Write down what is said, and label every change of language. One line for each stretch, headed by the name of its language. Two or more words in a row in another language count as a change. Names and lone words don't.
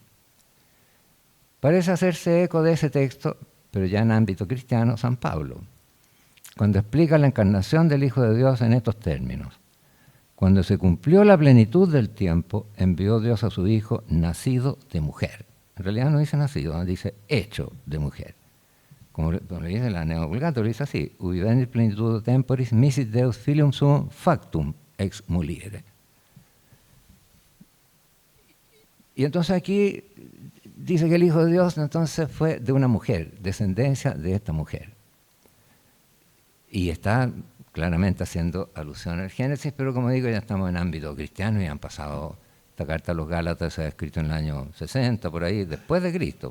Spanish: Parece hacerse eco de ese texto, pero ya en ámbito cristiano, San Pablo, cuando explica la encarnación del Hijo de Dios en estos términos. Cuando se cumplió la plenitud del tiempo, envió Dios a su Hijo nacido de mujer. En realidad no dice nacido, dice hecho de mujer. Como le dice la Neo-Vulgata, lo dice así,
Latin: ubi venit plenitudo temporis misit Deus filium suum factum ex muliere.
Spanish: Y entonces aquí dice que el Hijo de Dios entonces fue de una mujer, descendencia de esta mujer. Y está claramente haciendo alusión al Génesis, pero como digo, ya estamos en ámbito cristiano y han pasado, esta carta a los Gálatas se ha escrito en el año 60, por ahí, después de Cristo.